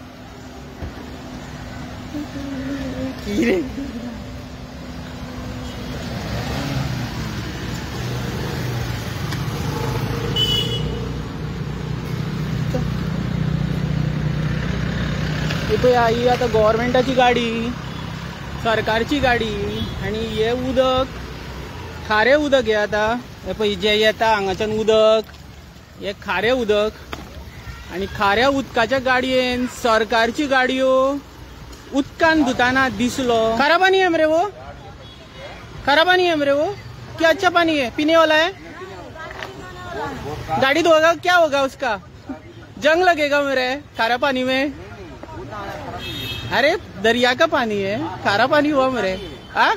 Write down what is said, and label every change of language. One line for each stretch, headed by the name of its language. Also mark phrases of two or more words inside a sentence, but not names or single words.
Konkani: कितें पळया ही आतां गव्हर्मेंटाची गाडी, सरकारची गाडी आनी हे उदक खारें उदक हे आतां हे पळय जे येता हांगाच्यान उदक हे खारें उदक आनी खाऱ्या उदकाच्या गाडयेन सरकारची गाडयो उदकान धुताना दिसलो.
Hindi: खारा पानी है मेरे वो, खारा पानी है मेरे वो, क्या अच्छा पानी है पीने वाला है? गाड़ी धोगा क्या होगा उसका? जंग लगेगा मेरे खारा पानी में. अरे दरिया का पानी है, खारा पानी हुआ मेरे.